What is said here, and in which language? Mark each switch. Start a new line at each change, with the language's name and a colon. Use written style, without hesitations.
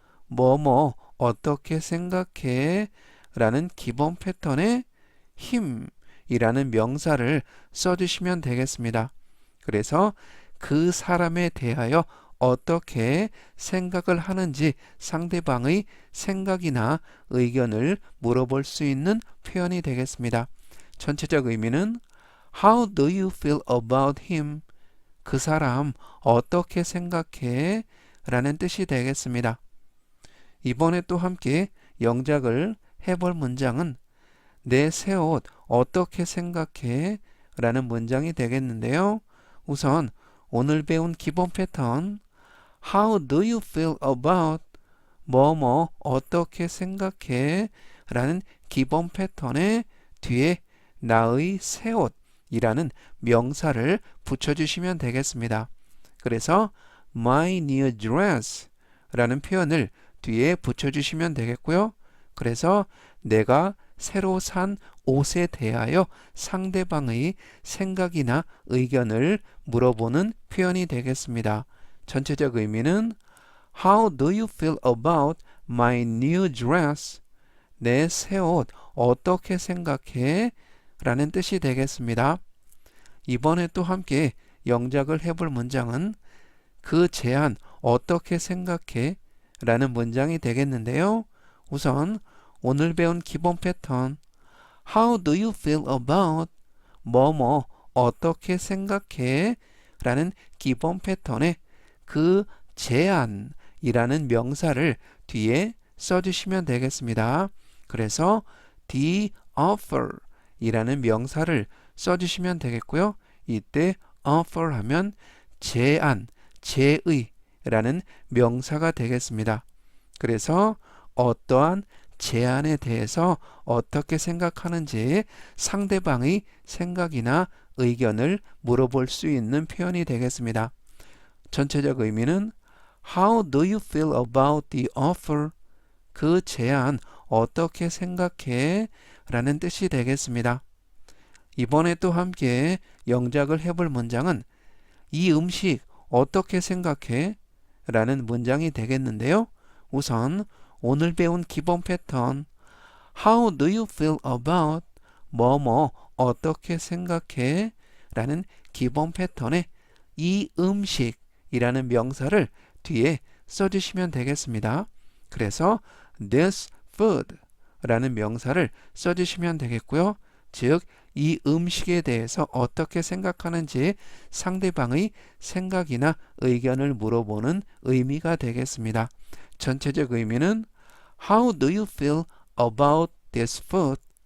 Korean: 뭐뭐 어떻게 생각해? 라는 기본 패턴에 him 이라는 명사를 써주시면 되겠습니다. 그래서 그 사람에 대하여 어떻게 생각을 하는지 상대방의 생각이나 의견을 물어볼 수 있는 표현이 되겠습니다. 전체적 의미는
English: How do you feel about him?
Korean: 그 사람 어떻게 생각해? 라는 뜻이 되겠습니다. 이번에 또 함께 영작을 해볼 문장은 내 새 옷 어떻게 생각해? 라는 문장이 되겠는데요. 우선 오늘 배운 기본 패턴
English: How do you feel about?
Korean: 뭐뭐 어떻게 생각해? 라는 기본 패턴의 뒤에 나의 새 옷이라는 명사를 붙여주시면 되겠습니다. 그래서
English: my new dress
Korean: 라는 표현을 뒤에 붙여주시면 되겠고요. 그래서 내가 새로 산 옷에 대하여 상대방의 생각이나 의견을 물어보는 표현이 되겠습니다. 전체적 의미는
English: How do you feel about my new dress?
Korean: 내 새 옷 어떻게 생각해? 라는 뜻이 되겠습니다. 이번에 또 함께 영작을 해볼 문장은 그 제안 어떻게 생각해? 라는 문장이 되겠는데요. 우선 오늘 배운 기본 패턴
English: How do you feel about?
Korean: 뭐뭐 어떻게 생각해? 라는 기본 패턴에 그 제안이라는 명사를 뒤에 써주시면 되겠습니다. 그래서
English: the offer
Korean: 이라는 명사를 써주시면 되겠고요. 이때 offer 하면 제안, 제의라는 명사가 되겠습니다. 그래서 어떠한 제안에 대해서 어떻게 생각하는지 상대방의 생각이나 의견을 물어볼 수 있는 표현이 되겠습니다. 전체적 의미는
English: How do you feel about the offer?
Korean: 그 제안 어떻게 생각해? 라는 뜻이 되겠습니다. 이번에 또 함께 영작을 해볼 문장은 이 음식 어떻게 생각해? 라는 문장이 되겠는데요. 우선 오늘 배운 기본 패턴
English: How do you feel about?
Korean: 뭐뭐 어떻게 생각해? 라는 기본 패턴에 이 음식이라는 명사를 뒤에 써주시면 되겠습니다. 그래서
English: this food
Korean: 라는 명사를 써주시면 되겠고요. 즉, 이 음식에 대해서 어떻게 생각하는지 상대방의 생각이나 의견을 물어보는 의미가 되겠습니다. 전체적 의미는
English: How do you feel about this food?